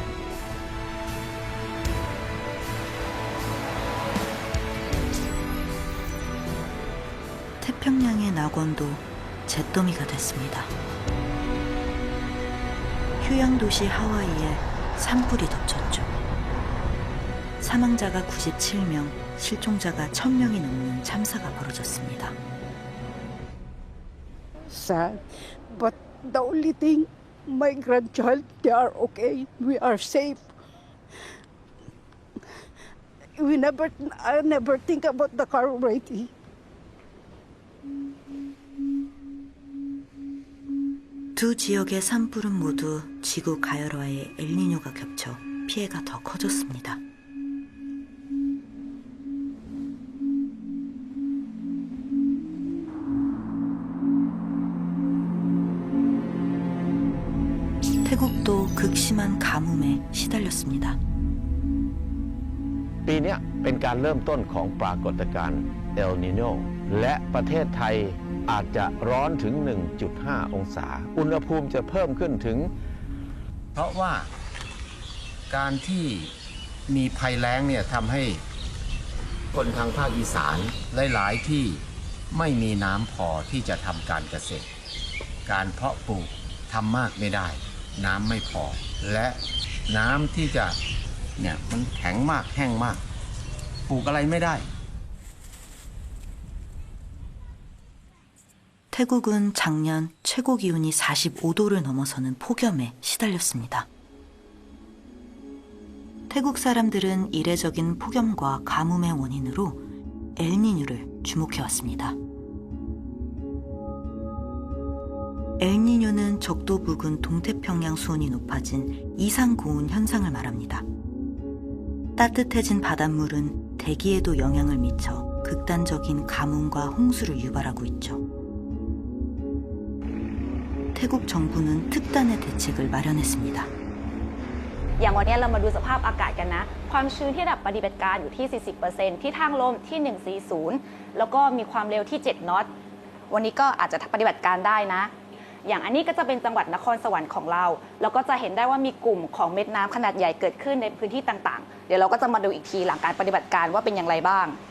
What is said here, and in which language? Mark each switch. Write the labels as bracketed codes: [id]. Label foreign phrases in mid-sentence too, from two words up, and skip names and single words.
[ko] 태평양의 낙원도 잿더미가 됐습니다. 휴양도시 하와이에 산불이 덮쳤죠. 사망자가 97명, 실종자가 1,000명이 넘는 참사가 벌어졌습니다. [en] Sad, but the only thing my grandchild, they are okay. We are safe. I never think about the car already. [ko] 두 지역의 산불은 모두 지구 가열화에 엘니뇨가 겹쳐 피해가 더 커졌습니다. 태국도 극심한 가뭄에 시달렸습니다. [th] ปีนี้เป็นการเริ่มต้นของปรากฏการณ์เอลนีโญและประเทศไทยอาจ จะร้อนถึง 1.5 องศาอุณหภูมิจะเพิ่มขึ้นถึงเพราะว่าการที่มีภัยแล้งเนี่ยทำให้คนทางภาคอีสานหลายๆที่ไม่มีน้ำพอที่จะทำการเกษตรการเพาะปลูกทำมากไม่ได้น้ำไม่พอและน้ำที่จะเนี่ยมันแข็งมากแห้งมากปลูกอะไรไม่ได้ [ko] 태국은 작년 최고 기온이 45도를 넘어서는 폭염에 시달렸습니다. 태국 사람들은 이례적인 폭염과 가뭄의 원인으로 엘니뇨를 주목해왔습니다. 엘니뇨는 적도 부근 동태평양 수온이 높아진 이상고온 현상을 말합니다. 따뜻해진 바닷물은 대기에도 영향을 미쳐 극단적인 가뭄과 홍수를 유발하고 있죠. 태국 정부는 특단의 대책을 마련했습니다. [th] อย่างวันนี้เรามาดูสภาพอากาศกันนะ ความชื้นที่ระดับปฏิบัติการอยู่ที่ 40% ที่ทางลมที่ 140 แล้วก็มีความเร็วที่ 7 นอต วันนี้ก็อาจจะปฏิบัติการได้นะ อย่างอันนี้ก็จะเป็นจังหวัดนครสวรรค์ของเรา แล้วก็จะเห็นได้ว่ามีกลุ่มของเม็ดน้ำขนาดใหญ่เกิดขึ้นในพื้นที่ต่างๆ เดี๋ยวเราก็จะมาดูอีกทีหลังการปฏิบัติการว่าเป็นอย่างไรบ้าง